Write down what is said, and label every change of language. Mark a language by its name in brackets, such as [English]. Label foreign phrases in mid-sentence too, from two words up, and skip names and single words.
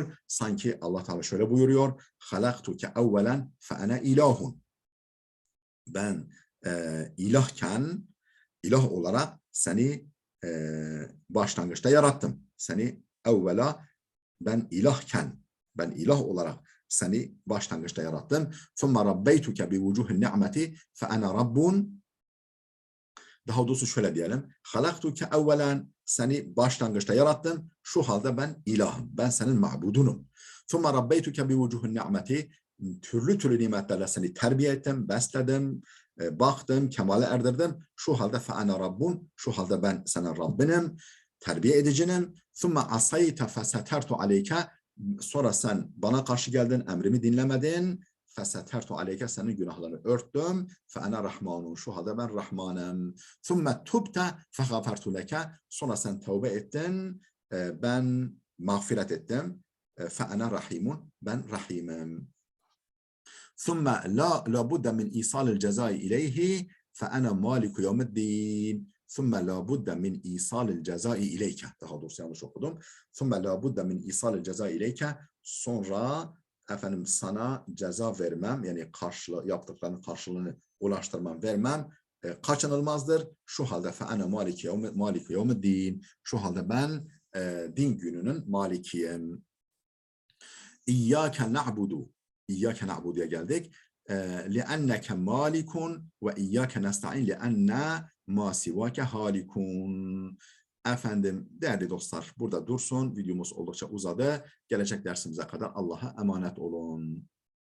[Turkish] Sanki Allah Teala şöyle buyuruyor. [Arabic] خلقتك أولا فأنا إله. [Turkish] Ben ilahken, ilah olarak seni başlangıçta yarattım. Seni evvela ben ilahken, ben ilah olarak seni başlangıçta yarattım. [Arabic] ثُمَّ رَبَّيْتُكَ بِوُجُوهِ النِّعْمَةِ فَأَنَا رَبٌّ. [Turkish] Daha doğrusu şöyle diyelim. [Arabic] خلقتك أولا, [Turkish] seni başlangıçta yarattım. Şu halde ben ilahım. Ben senin mabudunum. [Arabic] ثُمَّ رَبَّيْتُكَ بِوُجُوهِ النِّعْمَةِ. [Turkish] Türlü nimetlerle seni terbiye ettim, besledim, baktım, kemale erdirdim. Şu halde [Arabic] فَأَنَا رَبٌّ. [Turkish] Şu halde ben senin Rabbinim, terbiye edicinim. [Arabic] ثُمَّ عَصَيْتَ فَسَتَرْتُ عَلَيْكَ. [Turkish] Sonra sen bana karşı geldin, emrimi dinlemedin. [Arabic] فَسَتَرْتُ عَلَيْكَ. [Turkish] Senin günahlarını örttüm. [Arabic] فَأَنَا رَحْمَانٌ. [Turkish] Şu halde ben Rahmanım. [Arabic] ثُمَّ تُبْتَ فَغَفَرْتُ لَكَ. [Turkish] Sonra sen tövbe ettin. Ben mağfiret ettim. [Arabic] فأنا رحيم. [Turkish] Ben rahimim. [Arabic] ثم لا بد من إيصال الجزاء إليه فأنا مالك يوم الدين. ثم لا بد من إيصال الجزاء إليك. [Turkish] Daha doğrusu yanlış okudum. [Arabic] ثم لا بد من إيصال الجزاء إليك. [Turkish] Sonra efendim sana ceza vermem, yani yaptıklarının karşılığını ulaştırmam, vermem kaçınılmazdır. Şu halde [Arabic] فأنا مالك يوم الدين. [Turkish] Şu halde ben din gününün malikiyim. [Arabic] إياك نعبد. إياك نعبد [Turkish] geldik. [Arabic] لِأَنَّكَ مَالِكٌ وَإِيَّاكَ نَسْتَعِينَ لِأَنَّا مَا سِوَاكَ هَالِكٌ. [Turkish] Efendim, değerli dostlar, burada dursun. Videomuz oldukça uzadı. Gelecek dersimize kadar Allah'a emanet olun.